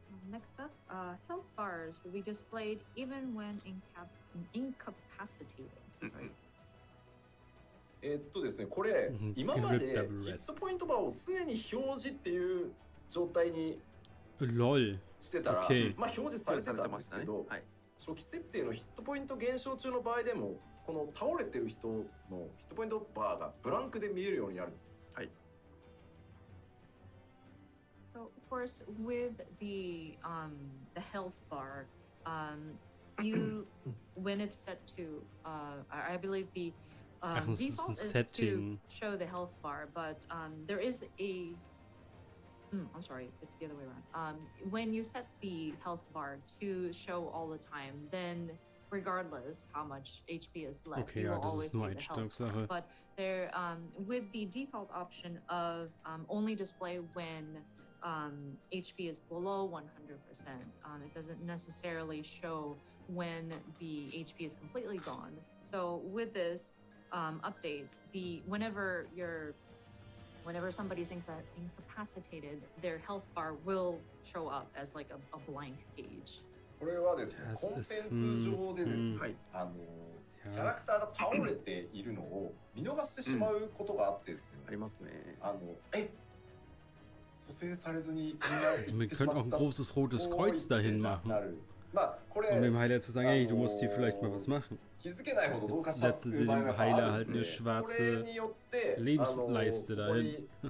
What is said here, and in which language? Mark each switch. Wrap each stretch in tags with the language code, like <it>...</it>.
<en>Next up, health bars will be displayed even when incapacitated. Sorry.</en> <ja>ですね、これ今までヒットポイントバーを常に表示っていう状態にしてたら、まあ表示されてたんですけど、初期設定のヒットポイント減少中の場合でもこの倒れてる人のヒットポイントバーがブランクで見えるようになる。はい。</ja> <en>So of course with the health bar, you when it's set to I believe the default is to show the health bar, but there is a I'm sorry, it's the other way around. When you set the health bar to show all the time, then regardless how much HP is left, you will always see the health. But there, with the default option of only display when HP is below 100%, it doesn't necessarily show when the HP is completely gone. So with this update, whenever somebody's incapacitated, their health bar will show up as like a blank gauge.</en> <ja>これはですね、コンテンツ上でですね、キャラクターが倒れているのを見逃してしまうことがあってですね。ありますね。蘇生されずに</ja> <de>Also wir können auch ein großes rotes Kreuz dahin machen. Um dem Heiler zu sagen, hey, du musst hier vielleicht mal was machen. Setzen sie dem Heiler halt eine schwarze Lebensleiste dahin.</de>